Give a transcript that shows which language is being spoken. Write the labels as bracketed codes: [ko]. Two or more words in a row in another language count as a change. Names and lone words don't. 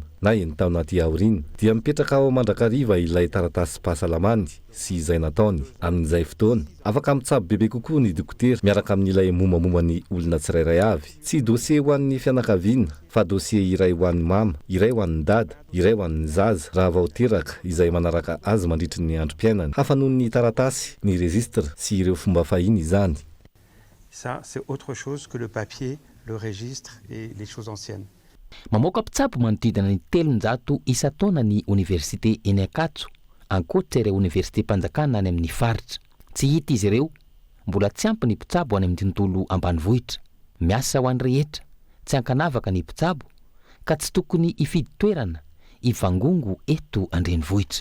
[mg] na eny tao anaty aoriny dia mipetraka ao mandrakariva ilay taratasy pahasalamany sy izay nataony amin'izay fotoana afaka mitsabo bebe kokoa ny dokotera miaraka amin'ilay momamoma ny olona tsirairay avy tsy dosie ho an'ny fianakaviana fa dosie iray ho an'ny mama iray ho an'ny dada iray ho an'ny zaza raha vao teraka izay manaraka azy mandritry ny androm-piainany hafa noho ny taratasy ny registre sy ireo fomba fahiny izany. [fr] Ça, c'est autre chose que le papier, le registre et les choses anciennes. [mg] Mamoaka mpitsabo manodidina ny 300 isa-taona ny université eny Ankatso ankoatra ireo université mpanjakana any amin'ny faritra. Tsy hita izy ireo, mbola tsy ampy ny mpitsabo any amin'ny tontolo ambanivohitra. Miasa ho an'ny rehetra, tsy ankanavaka ny mpitsabo ka tsy tokony hifidy toerana hivangongo eto andrenivohitra.